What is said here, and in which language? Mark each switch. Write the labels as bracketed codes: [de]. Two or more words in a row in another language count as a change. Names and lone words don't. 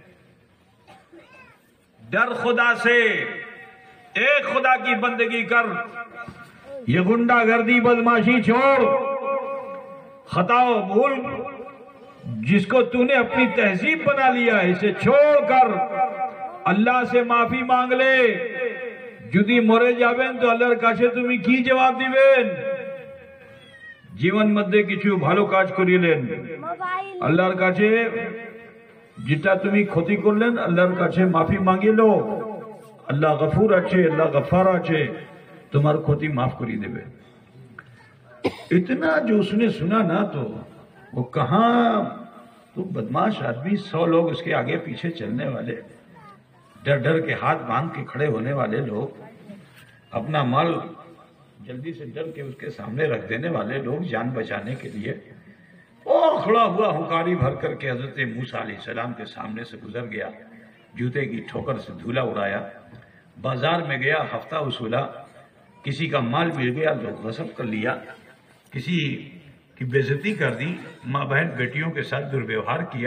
[ur] ڈر خدا سے, ایک خدا کی بندگی کر, یہ گنڈا گردی بدماشی چھوڑ, خطا و بھول جس کو تو نے اپنی تہذیب بنا لیا ہے اسے چھوڑ کر اللہ سے معافی مانگ لے. [bn] যদি মরে যাবেন তো আল্লাহর কাছে তুমি কি জবাব দিবেন? জীবন মধ্যে কিছু ভালো কাজ করিলেন, আল্লাহর কাছে যেটা তুমি ক্ষতি করলেন আল্লাহর কাছে মাফি মাঙ্গিলো, আল্লাহ গফুর আছে, আল্লাহ গফার আছে, তোমার ক্ষতি মাফ করিয়ে দেবে. [ur] اتنا جو اس نے سنا نا تو وہ کہاں, تو بدماش آدمی 100 لوگ اس کے آگے پیچھے چلنے والے, ڈر ڈر کے ہاتھ باندھ کے کھڑے ہونے والے لوگ, اپنا مال جلدی سے ڈر کے اس کے سامنے رکھ دینے والے لوگ جان بچانے کے لیے, اور کھڑا ہوا ہنکاری بھر کر کے حضرت موسیٰ علیہ السلام کے سامنے سے گزر گیا, جوتے کی ٹھوکر سے دھولا اڑایا, بازار میں گیا, ہفتہ وصولا, کسی کا مال مل گیا تو غصب کر لیا, کسی کی بےعزتی کر دی, ماں بہن بیٹیوں کے ساتھ درویوہار کیا.